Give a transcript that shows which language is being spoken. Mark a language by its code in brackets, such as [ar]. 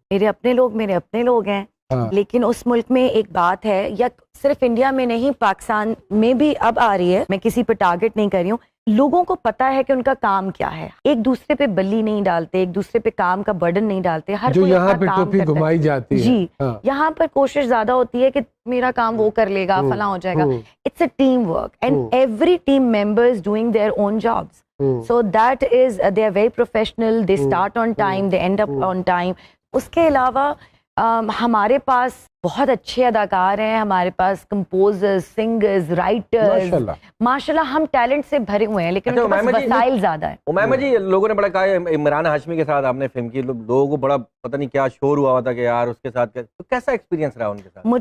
[ur] میرے اپنے لوگ ہیں, لیکن اس ملک میں ایک بات ہے, یا صرف انڈیا میں نہیں, پاکستان میں بھی اب آ رہی ہے, میں کسی پہ ٹارگٹ نہیں کر رہی ہوں, لوگوں کو پتا ہے کہ ان کا کام کیا ہے, ایک دوسرے پہ بلی نہیں ڈالتے, ایک دوسرے پہ کام کا برڈن نہیں ڈالتے, ہر جو یہاں پہ ٹوپی گھمائی جاتی ہے. جی, یہاں پر کوشش زیادہ ہوتی ہے کہ میرا کام وہ کر لے گا, فلاں ہو جائے گا. [en] It's a team work and every team members doing their own jobs. So that is they are very professional, they start on time, they end up on time. [ur] اس کے علاوہ ہمارے پاس بہت اچھے اداکار ہیں, ہمارے پاس کمپوزرز, سنگرز, رائٹرز, ماشاءاللہ ہم ٹیلنٹ سے بھرے ہوئے ہیں, لیکن ان کے پاس وسائل زیادہ ہیں. امیمہ جی, لوگوں نے بڑا کہا ہے عمران ہاشمی کے ساتھ آپ نے فلم کی, لوگوں کو بڑا پتہ نہیں کیا شور ہوا تھا کہ یار اس کے ساتھ, تو کیسا ایکسپیرینس رہا ان کے ساتھ؟